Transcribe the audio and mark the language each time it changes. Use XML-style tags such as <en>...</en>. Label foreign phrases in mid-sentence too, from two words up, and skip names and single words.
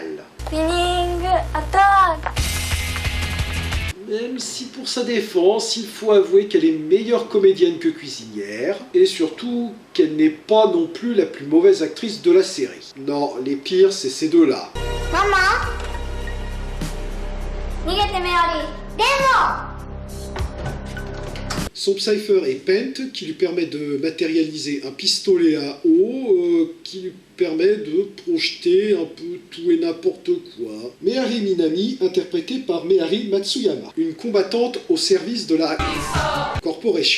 <en>Spinning attack.</en> <fr>Même si pour sa défense, il faut avouer qu'elle est meilleure comédienne que cuisinière, et surtout qu'elle n'est pas non plus la plus mauvaise actrice de la série. Non, les pires, c'est ces deux-là. Maman,</fr> <ja>逃げてメアリー。でも</ja> <fr>Son Psypher est Pent, qui lui permet de matérialiser un pistolet à eau, qui lui permet de projeter un peu tout et n'importe quoi. Mehari Minami, interprétée par Mehari Matsuyama, une combattante au service de la Corporation.</fr>